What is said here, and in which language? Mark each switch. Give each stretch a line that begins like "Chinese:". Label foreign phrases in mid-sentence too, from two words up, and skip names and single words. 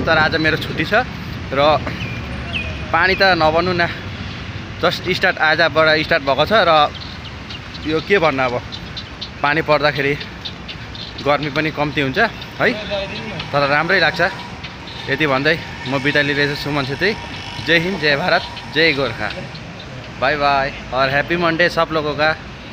Nepali: तर आज मेरो छुट्टी छ र पानी त नभन्नु न,
English: just start
Nepali: आजबाट स्टार्ट भएको छ। र यो के भन्नु, अब पानी पर्दाखेरि गर्मी पनि कम्ती हुन्छ है, तर राम्रै लाग्छ। यति भन्दै म बिदा लिइरहेछु। सुमन छेत्री। जय हिन्द, जय भारत, जय गोर्खा।
English: bye bye
Hindi: और
English: happy Monday
Hindi: सब लोगों का।